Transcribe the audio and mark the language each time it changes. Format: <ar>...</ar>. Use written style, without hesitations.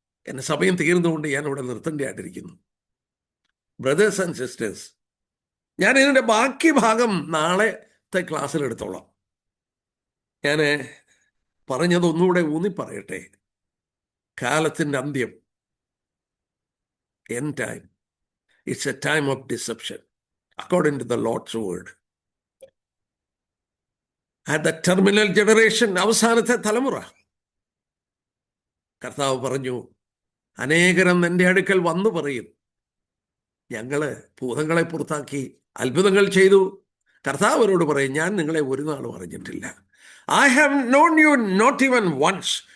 <ml>എൻ്റെ സമയം തീർന്നുകൊണ്ട് ഞാൻ ഇവിടെ നിർത്തേണ്ടതായിട്ടിരിക്കുന്നു.</ml> <en>brothers and sisters,</en> <ml>ഞാൻ ഇതിൻ്റെ ബാക്കി ഭാഗം നാളത്തെ ക്ലാസ്സിൽ എടുത്തോളാം. ഞാൻ പറഞ്ഞതൊന്നുകൂടെ ഊന്നി പറയട്ടെ. കാലത്തിൻ്റെ അന്ത്യം, end time.</ml> <en>It's a time of deception according to the Lord's word. At the terminal generation,</en> <ml>അവസാനത്തെ തലമുറ, കർത്താവ് പറഞ്ഞു, അനേകരം എൻ്റെ അടുക്കൽ വന്നു പറയും, ഞങ്ങള് ഭൂതങ്ങളെ പുറത്താക്കി അത്ഭുതങ്ങൾ ചെയ്തു. കർത്താവ് അവരോട് പറയും, ഞാൻ നിങ്ങളെ ഒരു നാളും അറിഞ്ഞിട്ടില്ല.</ml> <en>I have known you not even once.</en>